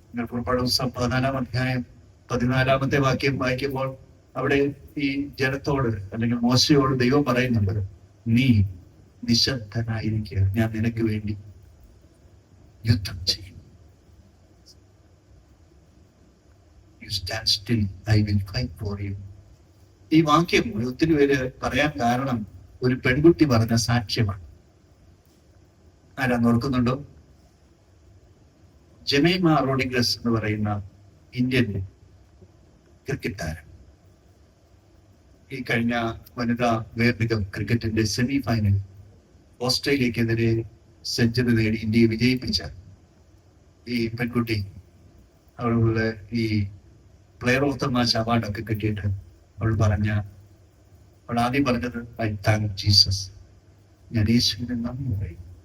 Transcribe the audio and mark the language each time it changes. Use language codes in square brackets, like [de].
[ml] പുറപ്പാട് പുസ്തകം 14-ാം അധ്യായം 14-ാമത്തെ വാക്യം വായിക്കുമ്പോൾ അവിടെ ഈ ജനത്തോട് അല്ലെങ്കിൽ മോശയോട് ദൈവം പറയുന്നുണ്ട്, നീ നിശബ്ദനായിരിക്കുക, ഞാൻ നിനക്ക് വേണ്ടി യുദ്ധം ചെയ്യും. [en] You stand still, I will fight for you. [ml] ഈ വാക്യം ഒത്തിരി പേര് പറയാൻ കാരണം ഒരു പെൺകുട്ടി പറഞ്ഞ സാക്ഷ്യമാണ്. ആരാന്ന് ഓർക്കുന്നുണ്ടോ? ജമൈമ റോഡ്രിഗസ് എന്ന് പറയുന്ന ഇന്ത്യൻ ക്രിക്കറ്റ് താരം ഈ കഴിഞ്ഞ വനിതാ വേൾഡ് കപ്പ് ക്രിക്കറ്റിന്റെ സെമി ഫൈനൽ ഓസ്ട്രേലിയക്കെതിരെ സെഞ്ചുറി നേടി ഇന്ത്യയെ വിജയിപ്പിച്ച ഈ പെൺകുട്ടി അവളുടെ ഈ പ്ലെയർ ഓഫ് ദ മാച്ച് അവാർഡൊക്കെ കിട്ടിയിട്ട് അവൾ ആദ്യം പറഞ്ഞത്, [en] I thank Jesus, [ml] ഞാൻ യേശുവിനെ നന്ദി പറയും.